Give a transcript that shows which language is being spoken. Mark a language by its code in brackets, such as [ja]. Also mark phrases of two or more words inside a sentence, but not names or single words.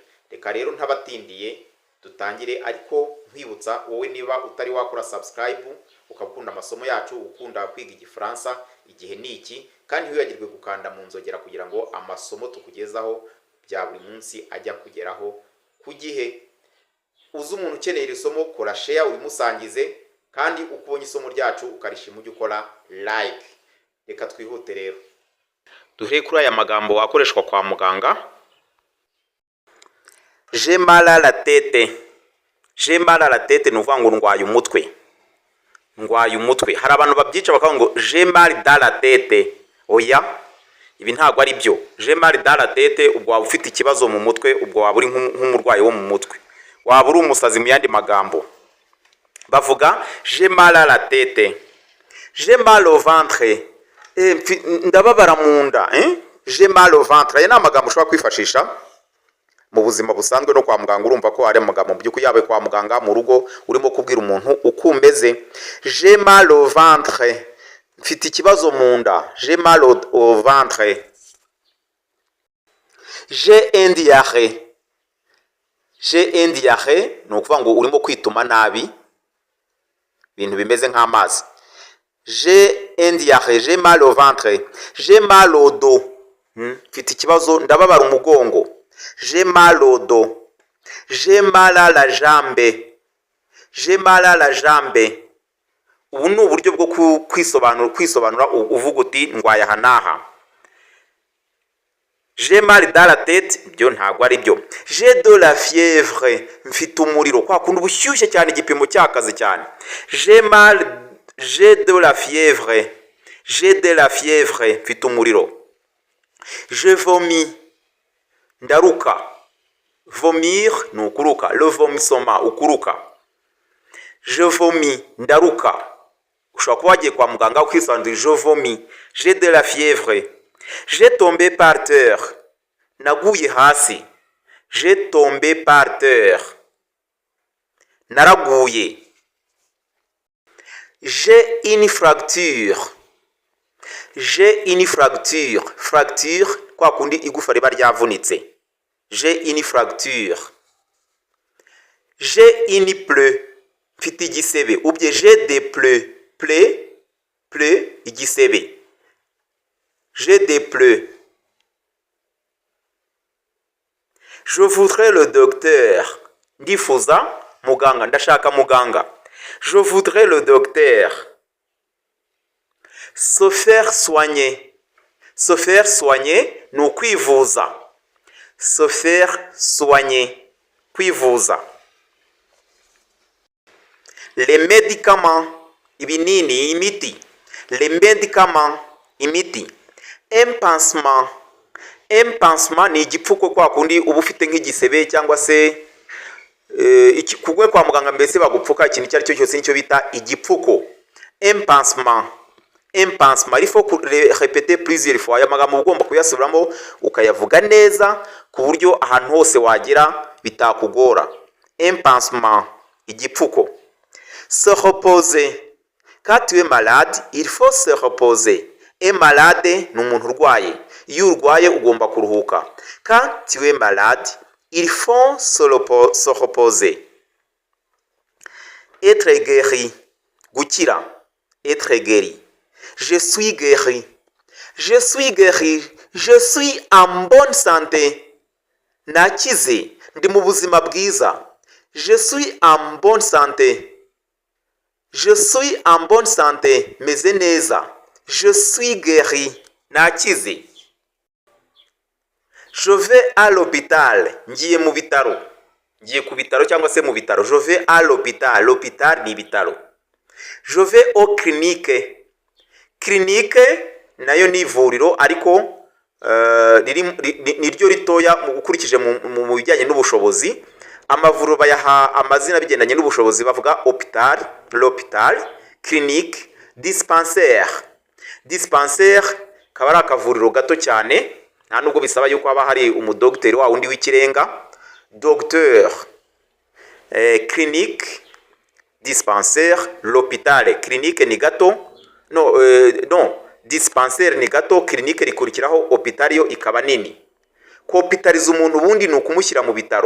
[rw] Reka rero ntabatindiye dutangire, ariko nkwibutsa wowe niba utari wakora subscribe, ukakunda amasomo yacu, ukunda kwiga Igifaransa, igihe ni iki, kandi ntiwibagirwe gukanda mu nzogera kugira ngo amasomo tukugezaho bya buri munsi ajya kugeraho ku gihe. Uzi umuntu ukeneye iri somo, kora share ubimusangize, kandi ukubonye isomo ryacu ukarishima ujye ukora like. Reka twihute rero duhere kuri aya magambo akoreshwa kwa muganga. [fr] J'ai mal à la tête. J'ai mal à la tête [rw] ni uvuga ngo ndwaye umutwe. Ndwaye umutwe. Hari abantu babyica bakavuga ngo [fr] j'ai mal dans la tête. [rw] Oya, ibi ntabwo ari byo. [fr] J'ai mal dans la tête [rw] ubwo waba ufite ikibazo mu mutwe, ubwo waba uri nk'umurwayi wo mu mutwe, waba uri umusazi mu yandi magambo. [fr] Bavuga j'ai mal à la tête. J'ai mal au ventre. [rw] Ndababara mu nda. [fr] J'ai mal au ventre. [rw] Aya ni amagambo ushobora kwifashisha mu buzima busanzwe no kwa muganga. Urumva ko ari amagambo by'uko yabe kwa muganga, mu rugo urimo kubwira umuntu uko umeze. [fr] J'ai mal au ventre. [rw] Mfite ikibazo mu nda. [fr] J'ai mal au ventre. J'ai un diarrhée. J'ai un diarrhée [rw] ni ukuvuga ngo urimo kwituma nabi, ibintu bimeze nk'amazi. [fr] J'ai un diarrhée. J'ai mal au ventre. J'ai mal au dos. [rw] Mfite ikibazo, ndababara umugongo. [fr] J'ai mal au dos. J'ai mal à la jambe. J'ai mal à la jambe. [rw] Ubu ni uburyo bwo kwisobanura uvuga uti ndwaye aha n'aha. [fr] J'ai mal dans la tête, [rw] byo ntabwo ari byo. [fr] J'ai de la fièvre. [rw] Mfite umuriro, kwa kundi ubushyushye cyane, igipimo cyakaze cyane. [fr] J'ai de la fièvre. J'ai de la fièvre. [rw] Mfite umuriro. [fr] Je vomis. Ndaruka. [rw] Vomir ni ukuruka. [fr] Le vomissement, ukuruka. Je vomis. [rw] Ndaruka. Ushobora kuba wagiye kwa muganga ukisandura [fr] je vomis. J'ai de la fièvre. J'ai tombé par terre. [rw] Naguye hasi. [fr] J'ai tombé par terre. Naraguye. J'ai une fracture. J'ai une fracture. Fracture, [rw] kwa kundi igufa riba ryavunitse. [fr] J'ai une fracture. J'ai une plaie. [rw] Mfite igisebe. Ubye [fr] j'ai des plaies. [rw] Plaie, igisebe. [fr] J'ai des plaies. Je voudrais le docteur. [rw] Ndifuza muganga, ndashaka muganga. [fr] Je voudrais le docteur. Se faire soigner. Se faire soigner [rw] ni ukwivuza. [fr] Se faire soigner. Kwivuza. Les médicaments. [rw] Ibinini, imiti. [fr] Les médicaments. Imiti. Un pansement. Un pansement [rw] ni igipfuko kwa kundi uba ufite nk'igisebe cyangwa se kugwe kwa muganga mbese bagupfuka ikintu icyo ari cyo cyose nicyo bita igipfuko. [fr] Un pansement. Un pansement. Il faut répéter plusieurs fois. [rw] Aya magambo ugomba kuyasubiramo ukayavuga neza ku buryo ahantu hose wagira bitakugora. [fr] Un pansement. Igipfuko. Se reposer. Quand tu es malade, il faut se reposer. Et malade [rw] ni umuntu urwaye. Iyo urwaye ugomba kuruhuka. [fr] Quand tu es malade, il faut se reposer. Être guéri. Gukira. Être guéri. Je suis guéri. Je suis guéri. Je suis en bonne santé. [rw] Nakize. Ndi mu buzima bwiza. [fr] Je suis en bonne santé. Je suis en bonne santé. [rw] Meze neza. [fr] Je suis guéri. Nakize. Je vais à l'hôpital. [rw] Ngiye mu bitaro. Ngiye ku bitaro cyangwa se mu bitaro. [fr] Je vais à l'hôpital. L'hôpital [rw] ni bitaro. [fr] Je vais au clinique. [rw] Clinique nayo ni ivuriro ariko niryo ritoya mu gukurikije mu bijyanye n'ubushobozi. Amavuriro bayaha amazina bigendanye n'ubushobozi bavuga [fr] hôpital, l'hôpital, clinique, dispensaire. [rw] Dispensaire kaba ari akavuriro gato cyane, nta nubwo bisaba yuko haba hari umudogiteri wa wundi w'ikirenga. [fr] Docteur, clinique, dispensaire, l'hôpital. [rw] Clinique ni gato, non, dispensaire ni gato, clinique rikurikiraho, hôpital yo ikaba nini. Hospitalize umuntu ubundi ni ukumushyira mu bitaro.